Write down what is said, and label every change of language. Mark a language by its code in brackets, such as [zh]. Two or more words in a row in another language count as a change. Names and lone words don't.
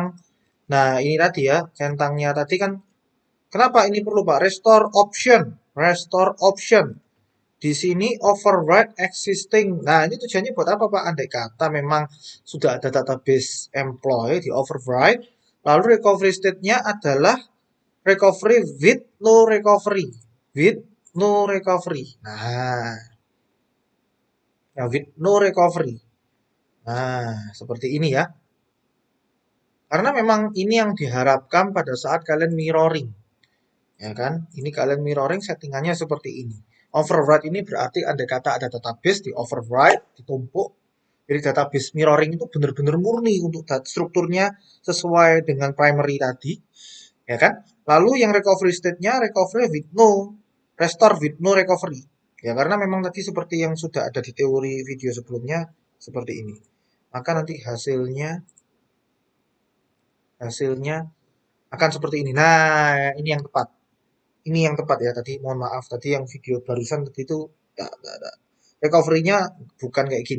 [id] Nah, ini tadi ya, centangnya tadi kan, kenapa ini perlu Pak? [en] Restore option, restore option. [id] Di sini [en] override existing. [id] Nah, ini tujuannya buat apa, Pak? Andai kata memang sudah ada database employee di override, lalu [en] recovery state- [id] nya adalah [en] recovery with no recovery. With no recovery. Nah, ya with no recovery. [id] Nah, seperti ini ya. Karena memang ini yang diharapkan pada saat kalian mirroring. Ya kan? Ini kalian mirroring settingannya seperti ini. Override ini berarti andai kata ada database di override, ditumpuk. Jadi [en] database mirroring [id] itu benar-benar murni untuk strukturnya sesuai dengan primary tadi. Ya kan? Lalu yang [en] recovery state- [id] nya [en] recovery with no, restore with no recovery. [id] Ya karena memang tadi seperti yang sudah ada di teori video sebelumnya seperti ini. Maka nanti hasilnya akan seperti ini. Nah, ini yang tepat. Ini yang tepat ya tadi. Mohon maaf tadi yang video barusan tadi itu ya, recovery-nya bukan kayak gini.